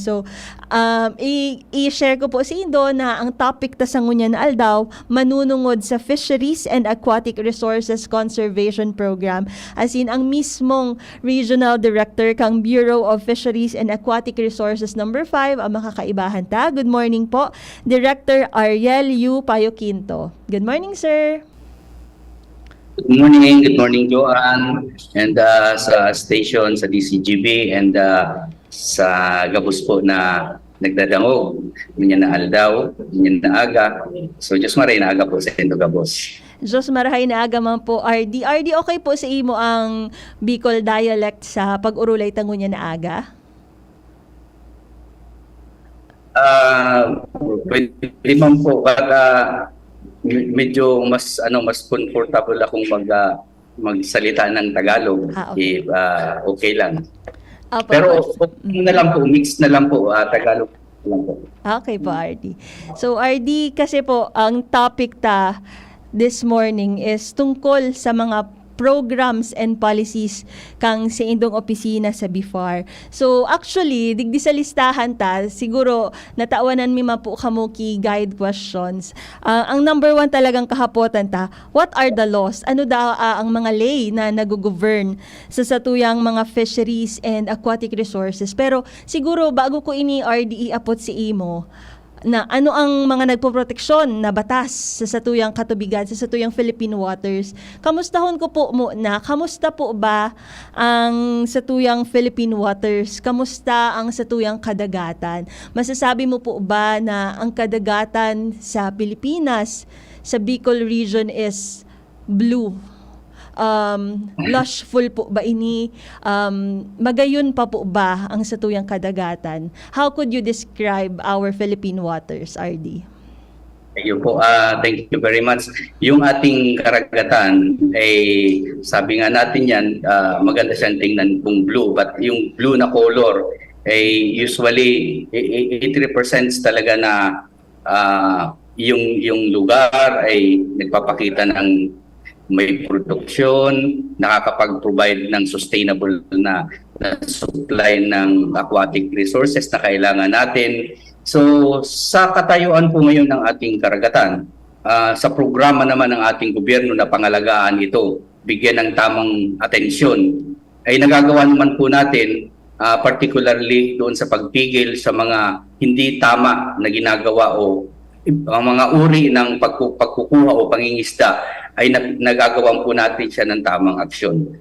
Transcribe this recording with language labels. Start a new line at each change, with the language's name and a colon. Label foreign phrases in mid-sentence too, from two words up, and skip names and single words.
Bikol: So, i-share ko po sa Indo na ang topic tasangunyan na aldaw, manunungod sa Fisheries and Aquatic Resources Conservation Program.
English: As in,
Bikol: ang mismong Regional Director kang Bureau of Fisheries and Aquatic Resources number 5 ang makakaibahan ta.
English: Good morning po, Director Ariel Yu Payo Quinto. Good morning, sir. Good morning Joanne, and
Bikol: sa station sa DCGB and sa gabos po na nagdadangog, ganyan na aldaw, ganyan na aga. So Diyos maray na aga po sa Indo Gabos. Diyos marahay na aga man po, RD. RD, okay po sa imo ang
English: Bicol dialect
Bikol: sa pag-urulay tangunya na aga?
Filipino: Pwede man po, medyo mas comfortable akong magsalita ng Tagalog. Okay. Okay lang. Opo. Pero okay na lang po,
English: mix na
Filipino: lang po, Tagalog lang po.
Bikol: Okay po, RD. So, RD, kasi po, ang topic
English: this morning is
Bikol: tungkol sa mga
English: programs and policies
Bikol: kang sa indong opisina sa BIFAR. So actually, digdi sa listahan siguro natawanan mi mapu kamo ki guide questions. Ang number 1 talagang kahapotan
English: what are the laws?
Bikol: Ano daw ang mga lay na nag-govern sa satuyang mga fisheries and aquatic resources? Pero siguro bago ko ini RDE apot si imo, na ano ang mga nagpoproteksyon na batas sa satuyang katubigan, sa satuyang
English: Philippine waters.
Bikol: Kamustahon ko po muna, kamusta po ba ang satuyang
English: Philippine waters?
Bikol: Kamusta ang satuyang kadagatan? Masasabi mo po ba na ang kadagatan sa Pilipinas, sa
English: Bicol region is blue?
Bikol: Lushful po ba ini? Magayon pa po ba ang satuyang kadagatan?
English: How could you describe our Philippine waters, RD? Thank you po. Thank you very much.
Filipino: Yung ating karagatan ay sabi nga natin yan, maganda siyang tingnan kung blue, but yung blue na color
English: usually it represents
Filipino: talaga na yung lugar ay nagpapakita ng may produksyon, nakakapag-provide ng sustainable na supply ng aquatic resources na kailangan natin. So sa katayuan po ngayon ng ating karagatan, sa programa naman ng ating gobyerno na pangalagaan ito, bigyan ng tamang atensyon, ay nagagawa naman po natin particularly doon sa pagpigil sa mga hindi tama na ginagawa o ang mga uri ng pagkukuha o pangingisda ay nagagawan po natin siya ng tamang aksyon.